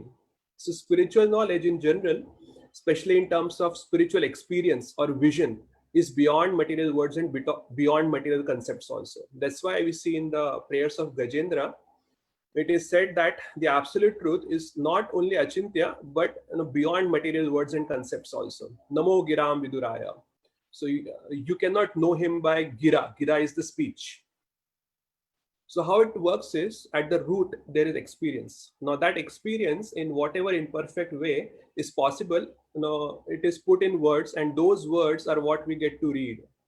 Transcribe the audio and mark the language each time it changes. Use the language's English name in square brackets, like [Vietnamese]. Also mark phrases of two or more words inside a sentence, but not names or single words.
[English] So spiritual knowledge in general, especially in terms of spiritual experience or vision, is beyond material words and beyond material concepts also. That's why we see in the prayers of Gajendra, it is said that the absolute truth is not only achintya, but beyond material words and concepts also. [Sanskrit] Namo giram viduraya. [English] So you cannot know him by gira. Gira is the speech. So how it works is, at the root there is experience. Now that experience, in whatever imperfect way is possible, it is put in words, and those words are what we get to read.